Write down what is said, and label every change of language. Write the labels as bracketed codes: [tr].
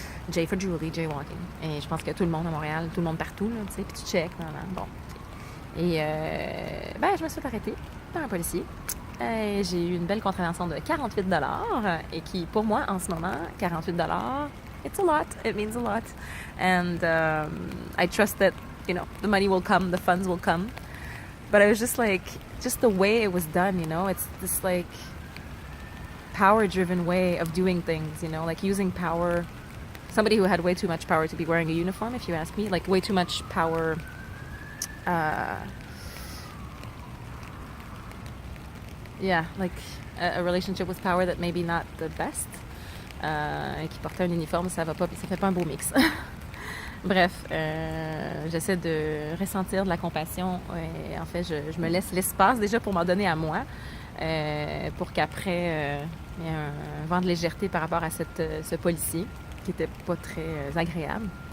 [en] J for Julie, jaywalking. [fr] Et je pense que tout le monde à Montréal, tout le monde partout, là, tu sais, puis tu check, bon. Et ben, je me suis arrêtée par un policier. J'ai eu une belle contravention de 48 $, et qui, pour moi, en ce moment, 48 $, [en] it's a lot, it means a lot. And I trust that, you know, the money will come, the funds will come. But I was just like, just the way it was done, you know, it's this like power-driven way of doing things, you know, like using power. Somebody who had way too much power to be wearing a uniform, if you ask me, like way too much power. Yeah, like a relationship with power that maybe not the best. [fr] Qui portait un uniforme, ça fait pas un beau mix. Bref, j'essaie de ressentir de la compassion. Et en fait, je me laisse l'espace déjà pour m'en donner à moi, pour qu'après, il y ait un vent de légèreté par rapport à ce policier qui était pas très agréable.